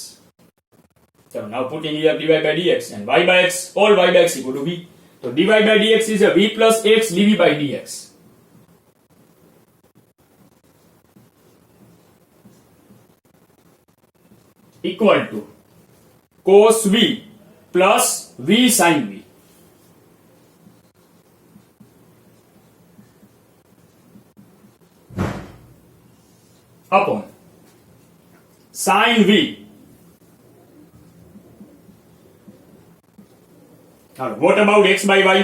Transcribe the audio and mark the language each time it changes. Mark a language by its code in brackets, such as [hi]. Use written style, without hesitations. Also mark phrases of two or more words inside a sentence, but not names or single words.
[en] So now putting here dy by dx and y by x, all y by x equal to v. So dy by dx is a v plus x dv by dx. Equal to cos v plus v sin v. Upon sin v. Now what about x by y?